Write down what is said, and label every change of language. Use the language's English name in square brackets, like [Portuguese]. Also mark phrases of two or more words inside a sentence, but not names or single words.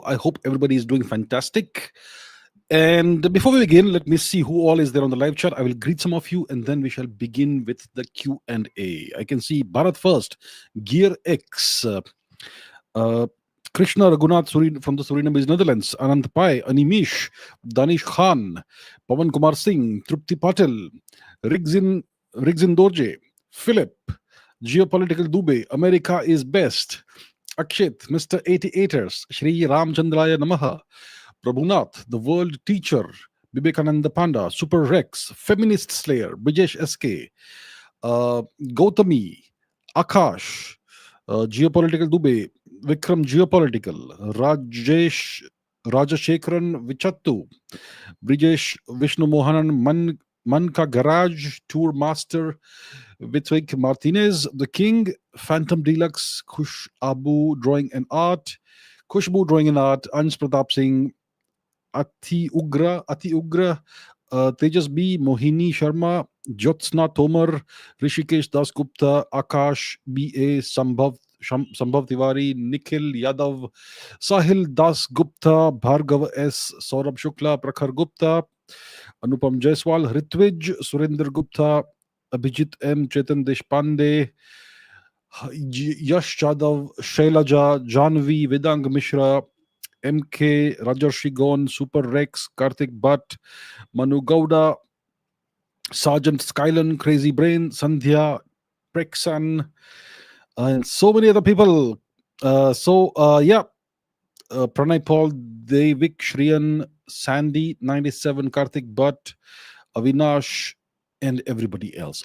[English] I hope everybody is doing fantastic. And before we begin, let me see who all is there on the live chat. I will greet some of you, and then we shall begin with the Q and A. I can see Bharat first, Gear X, uh, Krishna Raghunath from the Surinamese Netherlands, Anand Pai, Animish, Danish Khan, Pawan Kumar Singh, Trupti Patel, Rigzin Rigzin Dorje, Philip, Geopolitical Dube, America is best. Akshit, Mr. 88ers, Shri Ramchandraya Namaha, Prabhunath, the world teacher, Vivekananda Panda, Super Rex, Feminist Slayer, Brijesh SK, Gautami, Akash, Geopolitical Dube, Vikram Geopolitical, Rajashekharan Vichattu, Brijesh Vishnu Mohanan Manka Garage, Tour Master, Vitvik Martinez, The King, Phantom Deluxe, Kush Abu Drawing and Art, Kushbu Drawing and Art, Ansh Pratap Singh, Ati Ugra, Tejas B, Mohini Sharma, Jyotsna Tomar, Rishikesh Das Gupta, Akash BA, Sambhav Tiwari, Nikhil Yadav, Sahil Das Gupta, Bhargav S, Saurabh Shukla, Prakhar Gupta, Anupam Jaiswal, Ritwij, Surinder Gupta, Abhijit M, Chetan Deshpande, Yash Chadav, Shailaja, Janvi, Vedang Mishra, MK, Rajarshi Gon, Super Rex, Karthik Bhatt, Manu Gowda, Sergeant Skylan, Crazy Brain, Sandhya, Prexan, and so many other people. Yeah, Pranay Paul, Devik Shriyan, Sandy 97, Karthik Bhatt, Avinash, and everybody else.